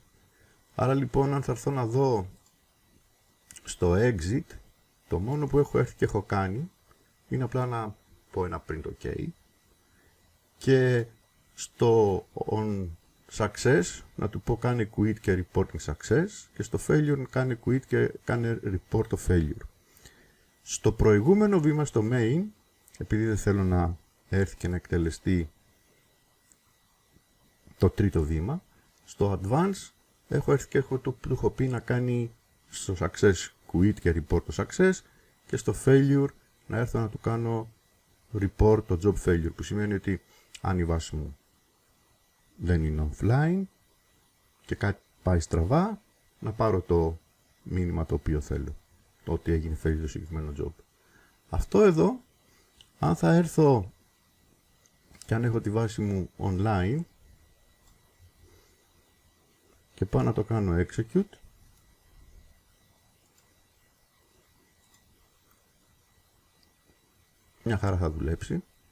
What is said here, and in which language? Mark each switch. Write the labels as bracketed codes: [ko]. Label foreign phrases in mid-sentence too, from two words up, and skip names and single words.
[el] Άρα λοιπόν αν θα έρθω να δω στο exit, το μόνο που έχω έρθει και έχω κάνει είναι απλά να πω ένα [en] print OK [el] και στο [en] on success [el] να του πω κάνει quit και [en] reporting success [el] και στο failure κάνει quit και κάνει report το failure. Στο προηγούμενο βήμα στο main, επειδή δεν θέλω να έρθει και να εκτελεστεί το τρίτο βήμα, στο advance έχω έρθει και του έχω πει να κάνει στο [en] success quit [el] και report το success και στο failure να έρθω να του κάνω report το [en] job failure, [el] που σημαίνει ότι αν η βάση μου δεν είναι offline και κάτι πάει στραβά, να πάρω το μήνυμα το οποίο θέλω, το ότι έγινε failure το συγκεκριμένο job. Αυτό εδώ, αν θα έρθω και αν έχω τη βάση μου online και πάω να το κάνω execute, μια χαρά θα δουλέψει.